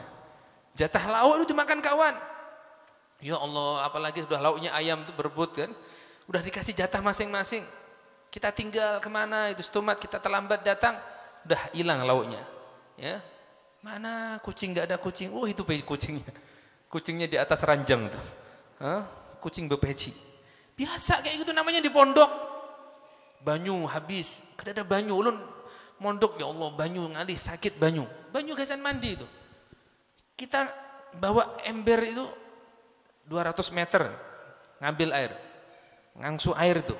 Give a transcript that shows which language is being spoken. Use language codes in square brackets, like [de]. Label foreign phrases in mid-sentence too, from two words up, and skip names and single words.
[id] Jatah lauk itu dimakan kawan. Ya Allah, apalagi sudah lauknya ayam itu berebut kan. Udah dikasih jatah masing-masing. Kita tinggal kemana itu stomat, kita terlambat datang, udah hilang lauknya. Ya, mana kucing, nggak ada kucing. Oh itu kucingnya di atas ranjang tuh. Kucing bepeci. [bjn] Biasa kayak gitu namanya di pondok. Banyu habis, kada ada banyu. Ulun mondok, ya Allah, banyu ngalih sakit banyu gasan mandi itu. [id] Kita bawa ember itu 200 meter ngambil air, ngangsu air tuh.